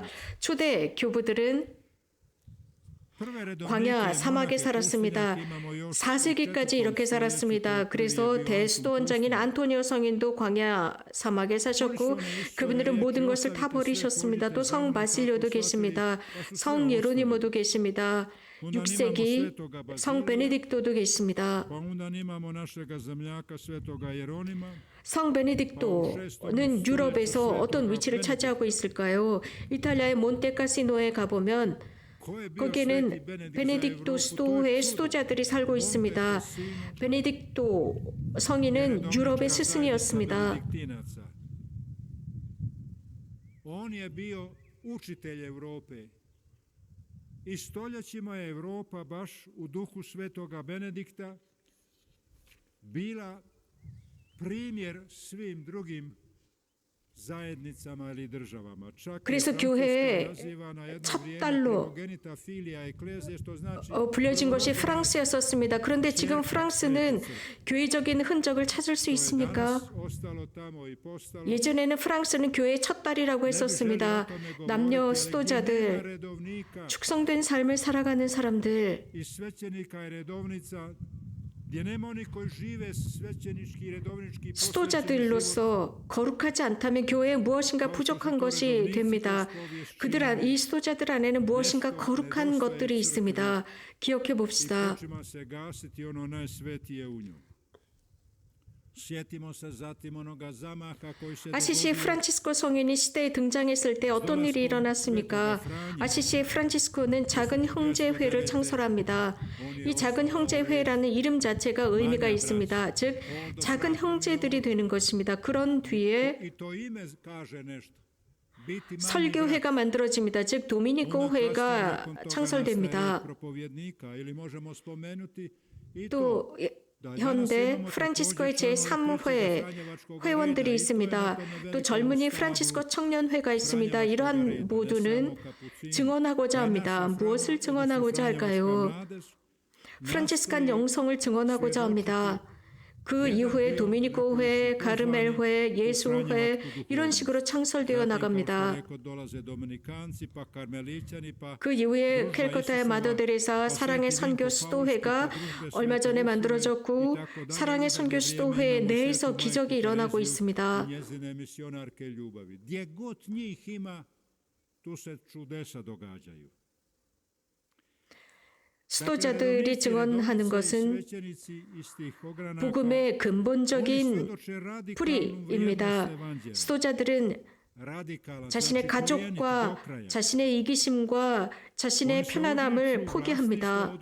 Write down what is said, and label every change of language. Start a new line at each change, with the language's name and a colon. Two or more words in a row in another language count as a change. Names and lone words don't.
Korean: 초대 교부들은 광야 사막에 살았습니다. 4세기까지 이렇게 살았습니다. 그래서 대수도원장인 안토니오 성인도 광야 사막에 사셨고 그분들은 모든 것을 다 버리셨습니다. 또 성 바실료도 계십니다. 성 예로니모도 계십니다.
Croatian: Onda imamo
Korean: 6세기
Croatian: svetoga
Korean: 성
Croatian: Bazilija,
Korean: 베네딕토도 계십니다.
Croatian: pa onda imamo našega zemljaka svetoga Jeronima.
Korean: 성 베네딕토는 유럽에서 어떤 위치를 차지하고 있을까요? 이탈리아의 몬테카시노에 가보면
Croatian: Ko je bio
Korean: 거기에는
Croatian: sveti Benedikt za
Korean: 베네딕토
Croatian: Evropu?
Korean: 수도회의 수도자들이 살고 있습니다. 베네딕토 성인은 유럽의 스승이었습니다.
Croatian: Benediktinaca. On je bio učitelj Europe. I stoljećima je Europa baš u duhu svetoga Benedikta bila primjer svim drugim zajednicama ili državama. Čak
Korean: 그래서
Croatian: je
Korean: 교회의
Croatian: Francuska nazivana jedno
Korean: 첫
Croatian: vrijeme
Korean: 달로
Latin: primogenita filia ecclesiae,
Croatian: što znači
Korean: 불려진 것이 프랑스였었습니다. 그런데 지금 프랑스는 교회적인 흔적을 찾을 수 있습니까?
Croatian: danas ostalo tamo i postalo.
Korean: 예전에는 프랑스는 교회의 첫 달이라고 했었습니다. 남녀 수도자들,
Croatian: redovnika
Korean: 축성된 삶을 살아가는 사람들,
Croatian: i svećenika i redovnica, gdje nema oni koji žive svećenički i redovnički posvećeni život.
Korean: 수도자들로서 거룩하지 않다면 교회에 무엇인가 부족한 것이 됩니다. 이 수도자들 안에는 무엇인가 거룩한 것들이 있습니다. 기억해 봅시다.
Croatian: Počima se gasiti ono najsvetije u njoj. Sjetimo se zatim onoga zamaha koji se
Korean: 아시시의
Croatian: dogodio
Korean: 프란치스코 성인이 시대에 등장했을 때 어떤 일이 일어났습니까? 아시시의 프란치스코는 작은 형제회를 창설합니다. 이 작은 형제회라는 이름 자체가 의미가 있습니다. 즉 작은 형제들이 되는 것입니다. 그런 뒤에
Croatian: i to ime kaže nešto. Biti manji
Korean: 설교회가 만들어집니다. 즉 도미니코 회가 창설됩니다.
Croatian: propovjednika ili možemo spomenuti i to
Korean: 또 현대 프란치스코의 제3회 회원들이 있습니다. 또 젊은이 프란치스코 청년회가 있습니다. 이러한 모두는 증언하고자 합니다. 무엇을 증언하고자 할까요? 프란치스칸 영성을 증언하고자 합니다. 그 이후에 도미니코회, 가르멜회, 예수회 이런 식으로 창설되어 나갑니다. 그 이후에 캘커타의 마더 데레사 사랑의 선교 수도회가 얼마 전에 만들어졌고 사랑의 선교 수도회 내에서 기적이 일어나고 있습니다.
Croatian: njezine misionarke ljubavi. Gdje god njih ima, tu se čudesa događaju.
Korean: 수도자들이 증언하는 것은 복음의 근본적인 뿌리입니다. 수도자들은 자신의 가족과 자신의 이기심과 자신의 편안함을 포기합니다.